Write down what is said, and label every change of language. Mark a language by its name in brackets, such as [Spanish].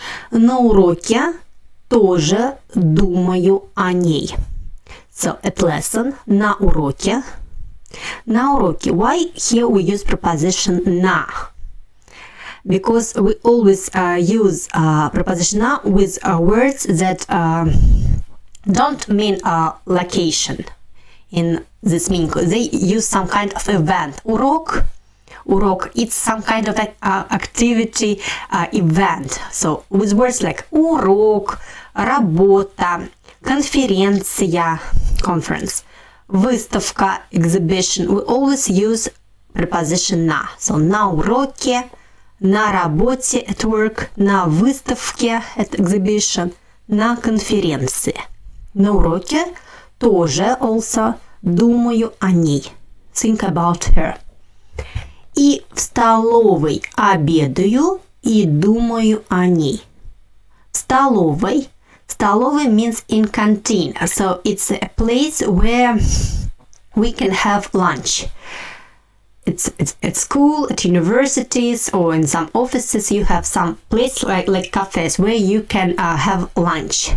[Russian] На уроке тоже думаю о ней. [English] So, at lesson, [Russian] на уроке. На уроке. [English] Why here we use preposition на? Because we always use preposition на with words that don't mean location in this meaning. They use some kind of event. [Russian] Урок. [English] Урок, it's some kind of activity, event. So, with words like урок, работа, конференция, conference, выставка, exhibition, we always use preposition на. So, [Russian] на уроке, на работе, [English] at work, [Russian] на выставке, [English] at exhibition, [Russian] на конференции. На уроке тоже also думаю о ней. [English] Think about her. [Russian] И в столовой обедаю и думаю о ней. В столовой. [English] Столовой means in canteen. So it's a place where we can have lunch. It's at school, at universities, or in some offices you have some place like cafes where you can have lunch.